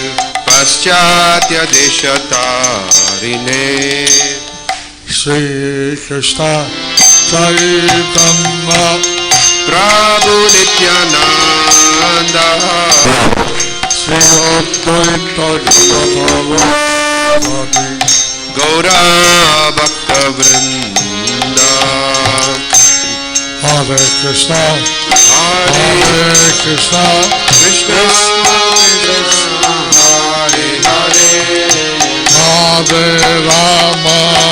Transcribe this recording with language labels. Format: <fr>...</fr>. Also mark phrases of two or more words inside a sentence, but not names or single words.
<sa>পাশ্চাত্য দেশতারিণে শ্রীকৃষ্ণ চৈতন্য প্রভু নিত্যানন্দ শ্রী অদ্বৈত Gaura Bhakta Vrinda. Hare Krishna, Hare Hare Krishna, Krishna Krishna Hare Hare, Hare Rama,</sa>